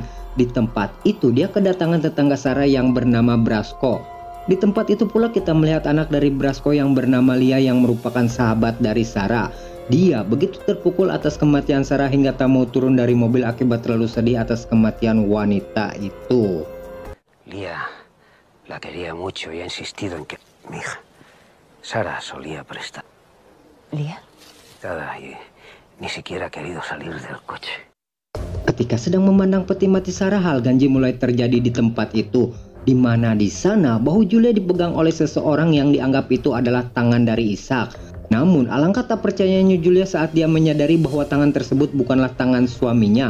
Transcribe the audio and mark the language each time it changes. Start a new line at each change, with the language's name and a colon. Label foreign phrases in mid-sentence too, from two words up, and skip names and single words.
Indonesian: Di tempat itu dia kedatangan tetangga Sarah yang bernama Brasco. Di tempat itu pula kita melihat anak dari Brasco yang bernama Lia yang merupakan sahabat dari Sarah. Dia begitu terpukul atas kematian Sarah hingga tak mau turun dari mobil akibat terlalu sedih atas kematian wanita itu.
Spanish: Lia la quería mucho y ha insistido en que mi hija Sara solía prestar. ¿Lía? Y ni siquiera ha querido salir del coche.
Indonesian: Ketika sedang memandang peti mati Sarah, hal ganjil mulai terjadi di tempat itu. Di mana di sana bahu Julia dipegang oleh seseorang yang dianggap itu adalah tangan dari Ishak. Namun alangkah tak percayanya Julia saat dia menyadari bahwa tangan tersebut bukanlah tangan suaminya.